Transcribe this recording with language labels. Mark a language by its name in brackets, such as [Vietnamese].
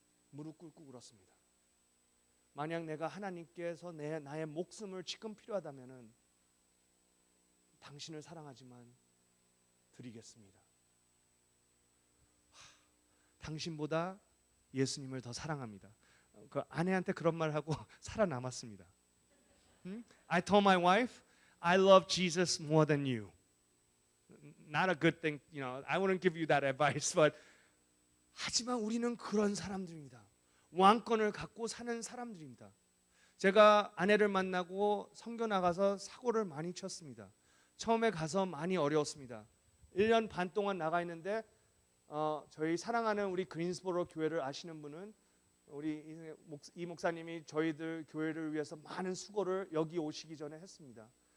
[Korean] 무릎 꿇고 울었습니다. 만약 내가 하나님께서 나의 목숨을 지금 필요하다면은 당신을 사랑하지만 드리겠습니다. 당신보다 예수님을 더 사랑합니다. 그 아내한테 그런 말 하고 살아남았습니다. [English] I told my wife, I love Jesus more than you. Not a good thing, you know. I wouldn't give you that advice, but [Korean] 하지만 우리는 그런 사람들입니다. 왕권을 갖고 사는 사람들입니다. 제가 아내를 만나고 선교 나가서 사고를 많이 쳤습니다. 처음에 가서 많이 어려웠습니다. 1년 반 동안 나가 있는데 저희 사랑하는 우리 그린스보로 교회를 아시는 분은 우리 이 목사님이 저희들 교회를 위해서 많은 수고를 여기 오시기 전에 했습니다.